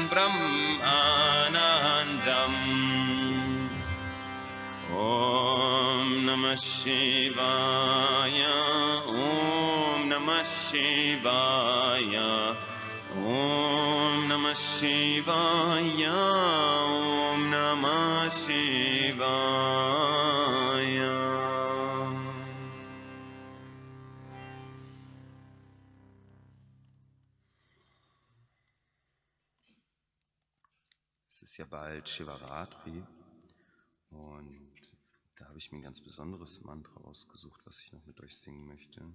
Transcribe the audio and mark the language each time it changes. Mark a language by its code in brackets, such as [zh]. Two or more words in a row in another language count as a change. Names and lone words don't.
[sa] Brahmanandam Om Namah Shivaya Om Namah Shivaya Om Namah Shivaya Om Namah Shivaya. [de] Es ist ja bald Shivaratri und da habe ich mir ein ganz besonderes Mantra ausgesucht, was ich noch mit euch singen möchte.